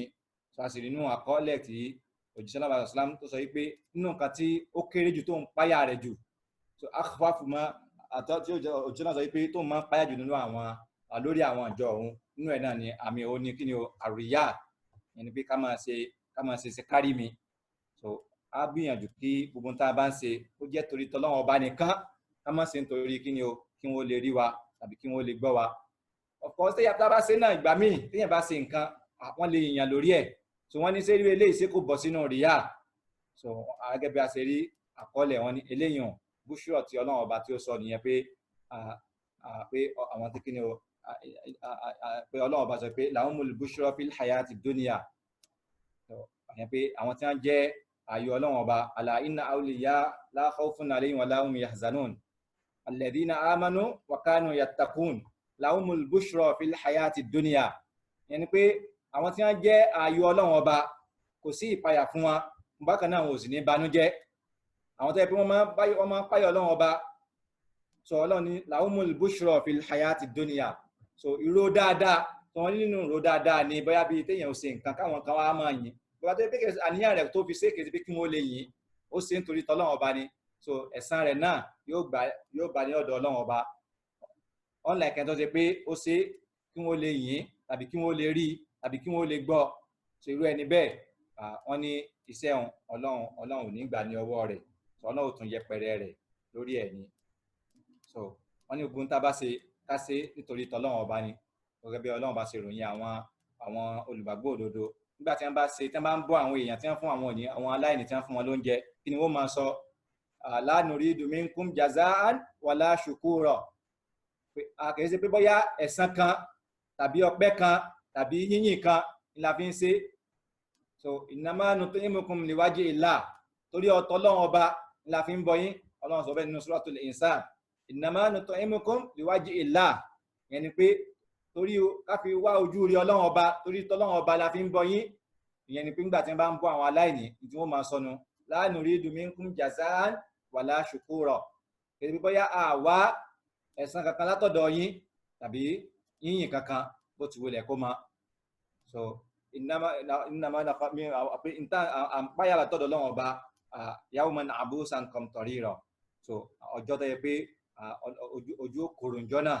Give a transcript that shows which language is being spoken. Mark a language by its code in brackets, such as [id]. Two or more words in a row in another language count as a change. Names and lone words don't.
[yo] So a sì rí inú àkọọ́lẹ̀ tí òjíṣẹ́ náà sàlám tó sọ wípé nínú nǹkan tí ó kéré jù tó ń páyà rẹ̀ jù, so [ar] أخوف ما [yo] àtọ́ tí òjíṣẹ́ náà sọ wípé tó máa ń páyà jù nínú àwọn lórí àwọn àjọ òun nínú ẹ̀ náà ni àmì òun ni kí ni o àríyá, ẹni pé ká máa ṣe kárí mi. So a gbìyànjú kí gbogbo tá a bá ń ṣe ó jẹ́ torí tọ́lọ́run ọba nìkan, ká má ṣe nítorí kí ni o kí wọ́n lè rí wa tàbí kí wọ́n lè gbọ́ wa. [en] Of course [yo] téèyàn bá ṣe náà ìgbà míì téèyàn bá ṣe nǹkan wọ́n lè yìnyàn lórí ẹ̀. So wọ́n ní sẹ́rí eléyìí ṣe kò bọ́ sínú ríyà. So gẹ́gẹ́ bí a ṣe rí àkọọ́lẹ̀ wọn ní eléyàn búṣúrọ̀ tí ọlọ́run ọba tí ó sọ nìyẹn pé àwọn tí kí ni o pé ọlọ́run ọba sọ pé [ar] لهم البشرى في الحياة الدنيا. [yo] So àyẹn pé àwọn tí wọ́n jẹ́ ààyò ọlọ́run ọba [ar] ألا إن أولياء لا خوف عليهم ولا هم يحزنون الذين آمنوا وكانوا يتقون لهم البشرى في الحياة الدنيا. [yo] Yẹn ni pé àwọn tí wọ́n jẹ́ ààyò ọlọ́run ọba kò sí ìpayà fún wọn, bákan náà wọn ò sì ní banújẹ́. àwọn tó yẹ pé wọ́n máa ń páyọ̀ ọlọ́run ọba. So ọlọ́run ní [ar] لهم البشرى في الحياة الدنيا. [yo] So ìró dáadáa tí wọ́n nínú ìró dáadáa ni bóyá bíi téèyàn ò ṣe nǹkan káwọn kan wá máa yìn, bóyá tó yẹ pé àníyàn rẹ̀ tó fi ṣe kèsì pé kí wọ́n lè yìn, ó ṣe nítorí tọ́lọ́run ọba ni. So ẹ̀san rẹ̀ náà yóò gbà ní ọ̀dọ̀ ọlọ́run ọba. Unlike ẹni tó ṣe pé ó ṣe kí wọ́n lè yìn tàbí kí wọ́n lè rí tàbí kí wọ́n lè gbọ́. So irú ẹni bẹ́ẹ̀ wọ́n ní iṣẹ́ ọlọ́run ò ní gbà ní ọwọ́ rẹ̀. So ọlọ́run ò tún yẹpẹrẹ rẹ̀ lórí ẹ̀ ni. So wọ́n ní ogun tá a bá ṣe ká ṣe nítorí tọ́lọ́run ọba ni. Gẹ́gẹ́ bí ọlọ́run bá ṣe ròyìn àwọn olùgbàgbọ́ òdodo nígbà tí wọ́n bá ṣe tí wọ́n bá ń bọ́ àwọn èèyàn tí wọ́n fún àwọn aláìní tí wọ́n fún wọn lóúnjẹ, kí ni wọ́n máa sọ? [ar] لا نريد منكم جزاء ولا شكورا. [yo] Kì í ṣe pé bóyá ẹ̀san kan tàbí ọpẹ́ kan tàbí yíyìn kan ni la fi ń ṣe. So [ar] إنما نطعمكم لوجه الله, [yo] torí ọ̀tọ̀ ọlọ́run ọba ni la fi ń bọ yín. Ọlọ́run sọ bẹ́ẹ̀ nínú suratul insan, [ar] إنما نطعمكم لوجه الله, [yo] yẹn ni pé torí ká fi wá ojú rí ọlọ́run ọba, torí tọ́lọ́run ọba la fi ń bọ yín. Ìyẹn ni pé nígbà tí wọ́n bá ń bọ́ àwọn aláìní tí wọ́n máa sọnù [ar] لا نريد منكم جزاء ولا شكورا. [yo] Èdè bóyá àwa ẹ̀san kankan látọ̀dọ̀ yín tàbí yíyìn kankan bó ti wọlé kó máa. So innama àpáyà látọ̀dọ̀ ọlọ́run ọba [ar] يوما عبوسا قمطريرا. [yo] So ọjọ́ tó yẹ pé ojú kòrò ńjọ́ náà.